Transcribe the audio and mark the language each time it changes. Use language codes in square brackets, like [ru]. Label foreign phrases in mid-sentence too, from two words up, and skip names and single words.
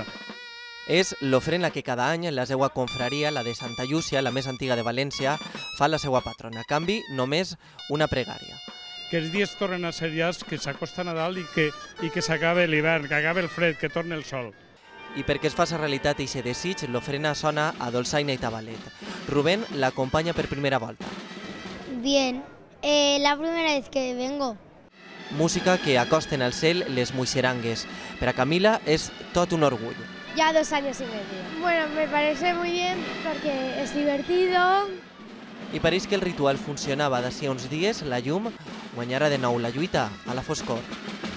[ca] És l'ofrena que cada any la seva confraria, la de Santa Llúcia, la més antiga de València, fa la seva patrona. A canvi, només una pregària. Que els dies tornen a ser llars, que s'acosta Nadal i que s'acabe l'hivern, que acabe el fred, que torni el sol. I perquè es faci realitat aquest desig, l'ofrena sona a dolçaina i tabalet. Rubén l'acompanya per primera volta. [es] Bien, la primera vez que vengo. [ca] Música que acosten al cel les muixerangues. Per a Camila és tot un orgull. [es] Ya 2 años y medio. Bueno, me parece muy bien porque es divertido. [ca] I pareix que el ritual funcionava d'ací a uns dies, la llum guanyarà de nou la lluita a la foscor.